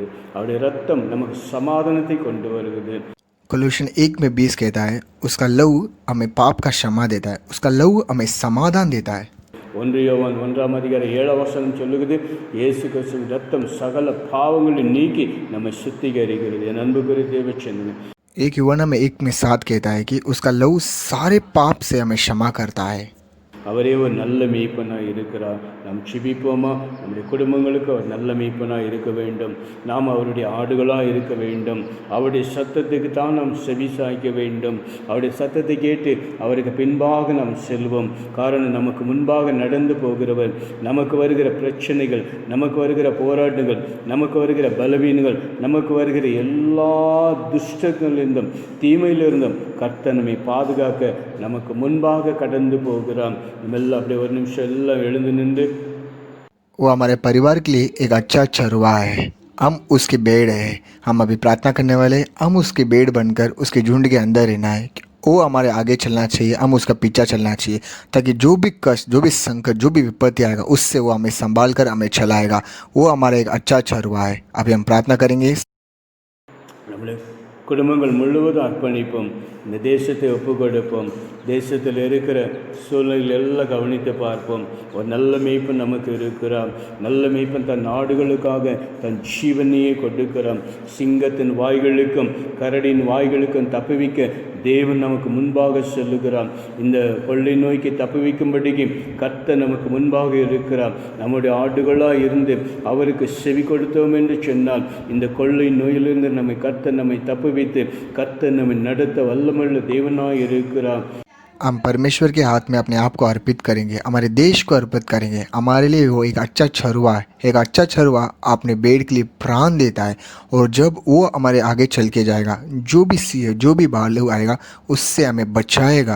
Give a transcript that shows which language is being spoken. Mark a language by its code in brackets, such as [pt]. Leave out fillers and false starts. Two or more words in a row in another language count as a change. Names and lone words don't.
[ta] அவருடைய ரத்தம் நமக்கு சமாதானத்தை கொண்டு வருகிறது. [hi] कोलोशियन 1:20 कहता है उसका लहू हमें पाप का क्षमा देता है, उसका लहू हमें समाधान देता है. [ta] 1 யோவான் 1:7 சொல்லுகிறது, இயேசு கிறிஸ்துவின் ரத்தம் சகல பாவங்களை நீக்கி நம்மை சுத்திகரிக்கிறது. என் அன்புக்குரிய தேவ சொந்தமே, [hi] एक यूवना में 1:7 कहता है कि उसका लहू सारे पाप से हमें क्षमा करता है. [ta] அவரே ஒரு நல்ல மேய்ப்பனாக இருக்கிறார். நாம் ஜெபிப்போமா? நம்முடைய குடும்பங்களுக்கு அவர் நல்ல மேய்ப்பனாக இருக்க வேண்டும். நாம் அவருடைய ஆடுகளாக இருக்க வேண்டும். அவருடைய சத்தத்துக்கு தான் நாம் செவி சாய்க்க வேண்டும். அவருடைய சத்தத்தை கேட்டு அவருக்கு பின்பாக நாம் செல்வோம். காரணம், நமக்கு முன்பாக நடந்து போகிறவர், நமக்கு வருகிற பிரச்சனைகள், நமக்கு வருகிற போராட்டங்கள், நமக்கு வருகிற பலவீனங்கள், நமக்கு வருகிற எல்லா துஷ்டங்களிலிருந்தும் தீமையிலிருந்தும் கர்த்தர் நம்மை பாதுகாக்க நமக்கு முன்பாக கடந்து போகிறான். நம்ம எல்லாம் அப்படியே ஒரு நிமிஷம் எல்லாம் எழுந்து நின்று, [hi] वो हमारे परिवार के लिए एक अच्छा चरवा है, हम उसकी भेड़ है. हम अभी प्रार्थना करने वाले, हम उसकी भेड़ बनकर उसके झुंड के अंदर रहना है. वो हमारे आगे चलना चाहिए, हम उसका पीछा चलना चाहिए, ताकि जो भी कष्ट, जो भी संकट, जो भी विपत्ति आएगा उससे वो हमें संभाल कर हमें चलाएगा. वो हमारा एक अच्छा चरवा है. अभी हम प्रार्थना करेंगे. [ta] நம்முடைய குடும்பங்கள் முழுவதும் அர்ப்பணிப்போம். இந்த தேசத்தை ஒப்பு கொடுப்போம். தேசத்தில் இருக்கிற சூழ்நிலைகள் எல்லாம் கவனித்து பார்ப்போம். ஒரு நல்ல மேய்ப்பன் நமக்கு இருக்கிறான். நல்ல மேய்ப்பன் தன் நாடுகளுக்காக தன் ஜீவனையே கொடுக்கிறான். சிங்கத்தின் வாய்களுக்கும் கரடியின் வாய்களுக்கும் தப்புவிக்க தேவன் நமக்கு முன்பாக செல்லுகிறான். இந்த கொள்ளை நோய்க்கு தப்புவிக்கும்படிக்கு கர்த்தர் நமக்கு முன்பாக இருக்கிறார். நம்முடைய ஆடுகளாக இருந்து அவருக்கு செவி கொடுத்தோம் என்று சொன்னால் இந்த கொள்ளை நோயிலிருந்து கர்த்தர் நம்மை தப்புவித்து கர்த்தர் நம்மை நடத்த வல்லமுள்ள தேவனாக இருக்கிறார். [hi] हम परमेश्वर के हाथ में अपने आप को अर्पित करेंगे, हमारे देश को अर्पित करेंगे. हमारे लिए वो एक अच्छा छरुआ है. एक अच्छा छरुआ अपने भेड़ के लिए प्राण देता है और जब वो हमारे आगे चल के जाएगा, जो भी सिंह, जो भी भालू आएगा उससे हमें बचाएगा.